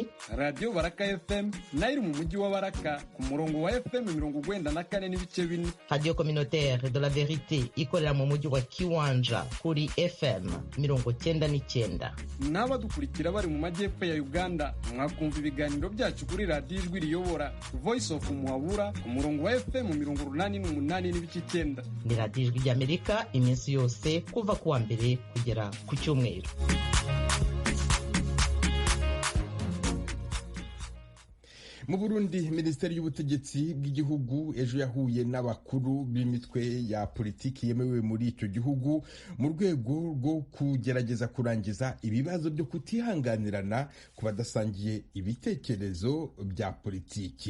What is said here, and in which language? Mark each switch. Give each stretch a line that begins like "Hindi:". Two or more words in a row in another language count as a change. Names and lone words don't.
Kinyarwanda: Radio Baraka FM nayo mu mujyi wa Baraka ku murongo wa FM 94.4, Radio Communautaire de la Verite ikorera mu mujyi wa Kiwanja kuri FM 99. N'abadukurikira bari mu majyepfo ya Uganda, mwakumva ibiganiro byacu kuri Radio Ijwi Riyobora Voice of Muhabura ku murongo wa FM 88.9. Ni Radio Ijwi ry'Amerika iminsi yose kuva kuwa mbere kugera ku cyumweru. Mu Burundi, Minisiteri y'Ubutegetsi bw'igihugu ejo yahuye n'abakuru b'imitwe ya politiki yemewe muri icyo gihugu mu rwego rwo kugerageza kurangiza ibibazo byo kutihanganirana ku badasangiye ibitekerezo bya politiki.